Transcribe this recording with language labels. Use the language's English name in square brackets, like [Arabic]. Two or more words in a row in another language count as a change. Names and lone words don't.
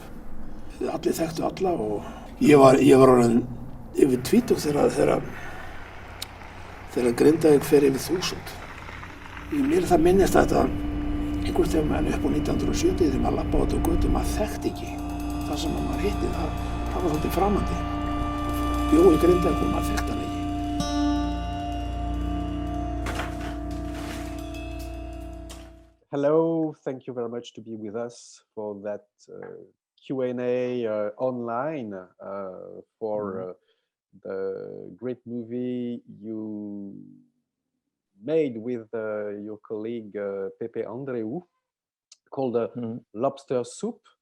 [Icelandic] Allir þekktu alla og ég var orðinn yfir 20 þegar Grindavík fer yfir 1000. Mér það minnist þetta einhvern tímann upp á 1970 þegar maður labbaði út á götu, maður þekkti ekki það sem maður hitti, það var svolítið framandi. Bjó í Grindavík og maður þekkti hann ekki. [English] Hello, thank you very much to be with us for that Q&A online for the great movie you made with your colleague Pepe Andreu called Lobster Soup